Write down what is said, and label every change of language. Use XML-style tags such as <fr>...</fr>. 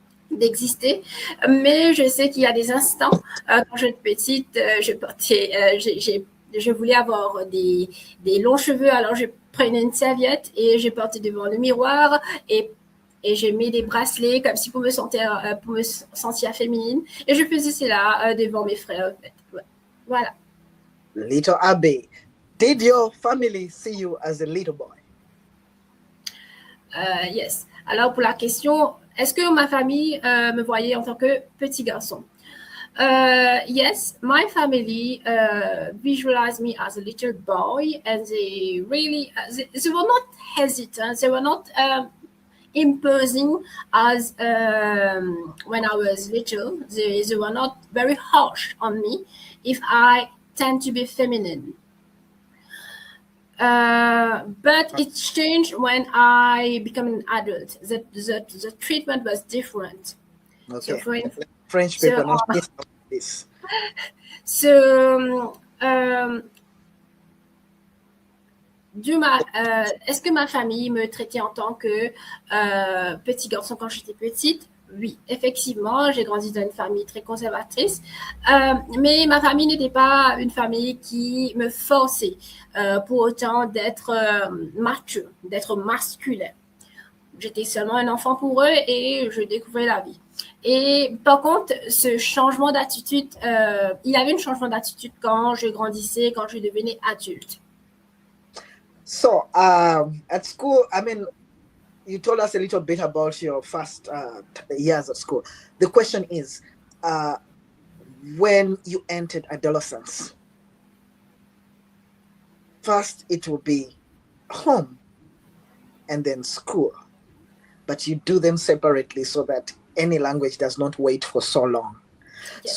<fr>d'exister, mais je sais qu'il y a des instants quand j'étais petite, je voulais avoir des longs cheveux, alors je prenais une serviette et je portais devant le miroir, et je mets des bracelets comme si pour me sentir féminine, et je faisais cela devant mes frères, en fait. Voilà.</fr> <en>Little Abbey, did your family see you as a little boy? Yes.</en> <fr>Alors pour la question, est-ce que ma famille me voyait en tant que petit garçon?</fr> <en>Yes, my family visualized me as a little boy, and they really they were not hesitant. They were not imposing as when I was little. They were not very harsh on me if I tend to be feminine. But it changed when I became an adult. The treatment was different. Okay. So French people not this.</en> <fr>So, est-ce que ma famille me traitait en tant que petit garçon quand j'étais petite? Oui, effectivement, j'ai grandi dans une famille très conservatrice, mais ma famille n'était pas une famille qui me forçait pour autant d'être mature, d'être masculin. J'étais seulement un enfant pour eux et je découvrais la vie. Et par contre, ce changement d'attitude, il y avait un changement d'attitude quand je grandissais, quand je devenais adulte.</fr> <en>So, at school, I mean, you told us a little bit about your first years of school. The question is, when you entered adolescence, first it will be home and then school, but you do them separately so that any language does not wait for so long. Yes.</en>